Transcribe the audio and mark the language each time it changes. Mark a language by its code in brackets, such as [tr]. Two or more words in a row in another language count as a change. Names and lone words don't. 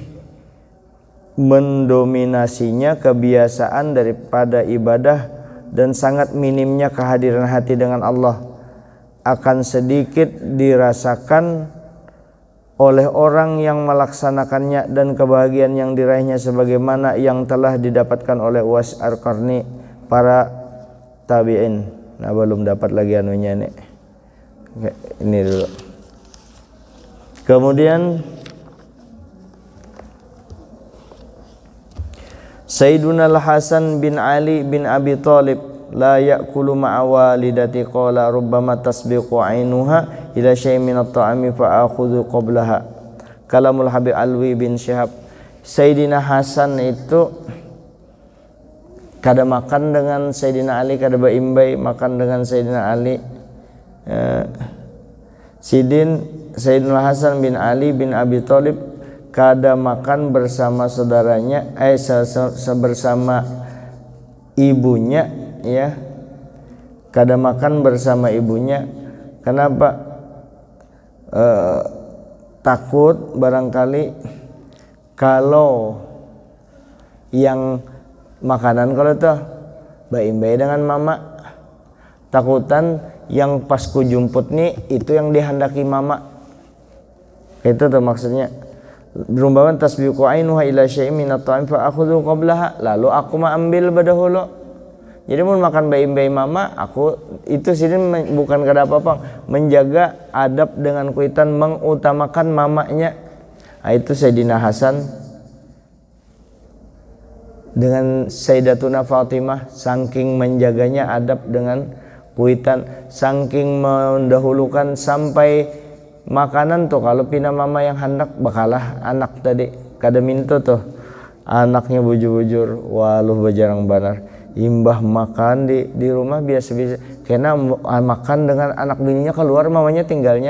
[id] mendominasinya kebiasaan daripada ibadah, dan sangat minimnya kehadiran hati dengan Allah akan sedikit dirasakan oleh orang yang melaksanakannya, dan kebahagiaan yang diraihnya sebagaimana yang telah didapatkan oleh Uwais al-Qarni para tabi'in. [bjn] Nah, belum dapat lagi anunya nih. Ini dulu. Kemudian [ar] سيدنا الحسن بن علي بن أبي طالب لا يأكل مع والدته قال ربما تسبق عينها إلى شيء من الطعام فآخذه قبلها. [bjn] Kalamul Habib Alwi bin Syihab. Sayyidina Hasan itu kada makan dengan Sayyidina Ali, kada baimbai makan dengan Sayyidina Ali. Sayyidina Hasan bin Ali bin Abi Thalib kada makan bersama saudaranya, bersama ibunya, ya, kada makan bersama ibunya. Kenapa? Takut barangkali kalau yang makanan kalau tuh baimbai dengan mama, takutan yang pas ku jumput nih itu yang dihendaki mama. Itu tuh maksudnya. Berumpaman [ar] تسبق عينها إلى شيء من الطعام فآخذه قبلها, [bjn] lalu aku mah ambil badahulu. Jadi mau makan bayi-bayi mama, aku itu sini bukan kada apa-apa, menjaga adab dengan kuitan, mengutamakan mamanya. Nah, itu Sayyidina Hasan dengan Sayyidatuna Fatimah saking menjaganya adab dengan kuitan, saking mendahulukan sampai makanan tuh kalau pina mama yang hendak bakalah anak tadi kada minta tuh anaknya bujur-bujur waluh bajarang banar imbah makan di rumah biasa-biasa karena makan dengan anak bininya keluar mamanya tinggalnya.